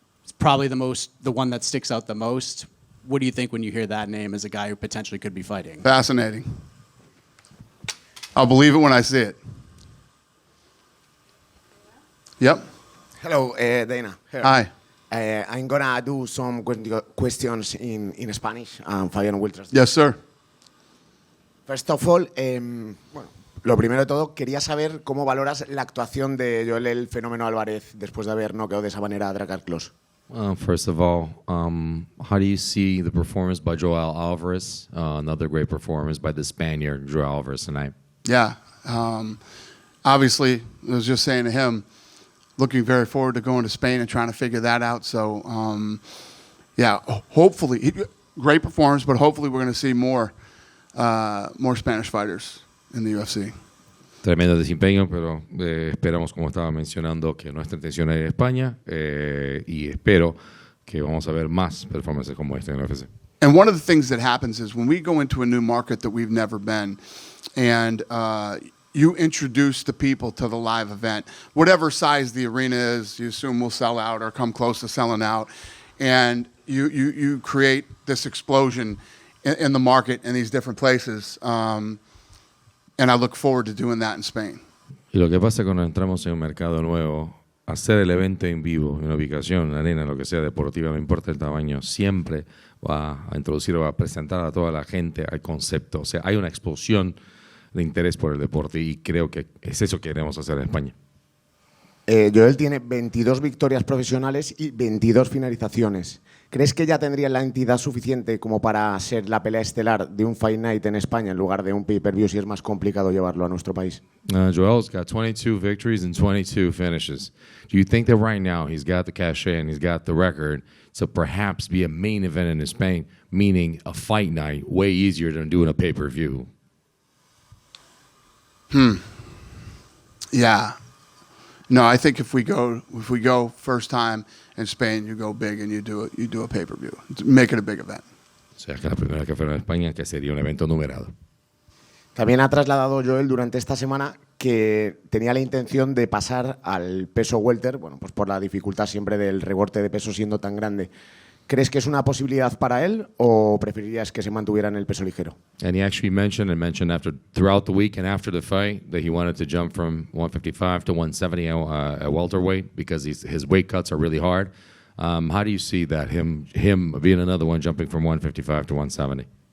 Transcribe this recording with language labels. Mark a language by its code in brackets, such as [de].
[en] It's probably the one that sticks out the most. What do you think when you hear that name as a guy who potentially could be fighting? Fascinating. I'll believe it when I see it. Yep. Hello, Dana. Here. Hi. I'm gonna do some questions in Spanish, and Fabian will translate. Yes, sir. First of all, [es] bueno, lo primero de todo, quería saber cómo valoras la actuación de Joel el Fenómeno Álvarez después de haber noqueado de esa manera a Drakkar Klose. [en] First of all, how do you see the performance by Joel Alvarez? Another great performance by the Spaniard, Joel Alvarez, tonight. Yeah. Obviously, I was just saying to him, looking very forward to going to Spain and trying to figure that out. So, yeah, hopefully, great performance, but hopefully we're going to see more Spanish fighters in the UFC. [es] Tremendo desempeño, pero esperamos, como estaba mencionando, que nuestra intención es ir a España y espero que vamos a ver más performances como esta en la UFC. [en] And one of the things that happens is when we go into a new market that we've never been, and you introduce the people to the live event, whatever size the arena is, you assume will sell out or come close to selling out, and you create this explosion in the market in these different places. And I look forward to doing that in Spain. [es] Y lo que pasa cuando entramos en un mercado nuevo, hacer el evento en vivo, en una ubicación, en una arena, lo que sea deportiva, no importa el tamaño, siempre va a introducir o va a presentar a toda la gente al concepto. O sea, hay una explosión de interés por el deporte y creo que es eso que queremos hacer en España. Joel tiene 22 victorias profesionales y 22 finalizaciones. ¿Crees que ya tendría la entidad suficiente como para ser la pelea estelar de un Fight Night en España en lugar de un pay-per-view si es más complicado llevarlo a nuestro país? [en] Joel's got 22 victories and 22 finishes. Do you think that right now he's got the cachet and he's got the record to perhaps be a main event in Spain, meaning a fight night, way easier than doing a pay-per-view? Yeah. No, I think if we go first time in Spain, you go big and you do a pay-per-view. Make it a big event. [es] O sea, que la primera que fuera en España, que sería un evento numerado. También ha trasladado Joel durante esta semana que tenía la intención de pasar al peso welter, bueno, pues por la dificultad siempre del recorte de peso siendo tan grande. ¿Crees que es una posibilidad para él o preferirías que se mantuviera en el peso ligero? [en] And he actually mentioned after throughout the week and after the fight that he wanted to jump from 155 to 170 at welterweight because his weight cuts are really hard. How do you see that, him being another one jumping from 155 to 170?